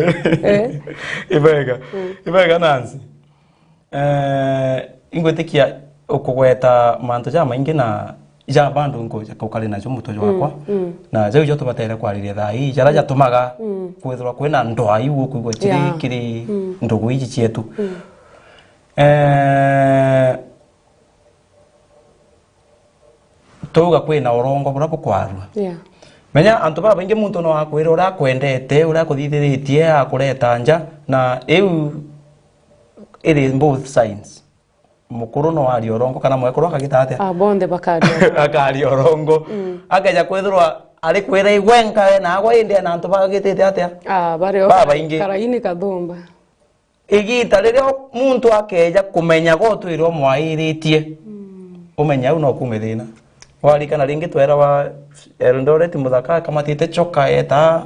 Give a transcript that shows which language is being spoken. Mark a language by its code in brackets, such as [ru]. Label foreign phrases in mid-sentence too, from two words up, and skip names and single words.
[mer] bwega Nancy ingwetikia ukugweta mantu ja maingi na ja bandu ngoja kokale na mutojo wakwa na je ujo tubatere kwariria thai jara jatumaga kwithwa kwina ndoa iwu kuigwa kiri ndugu iji cietu tuga kwina urongo burapo kwarua menya antu baba ingi muntu no akwira ura kwendete ura kuthithiritie akureta nja na eu [en] it is both signs [mer] mukuru no ari orongo kana mwekuru akagitate bonde bakari akari orongo akaja kwethirwa ari kwira igwenka na agwa inde na antu bagitete atia bare baba ingi karaini kathumba igita ririo muntu akeja kumenya gotwirwo mwairitie umenya uno kumethina wali kana ringi twera wa Eldoret muthaka kamatite choka eta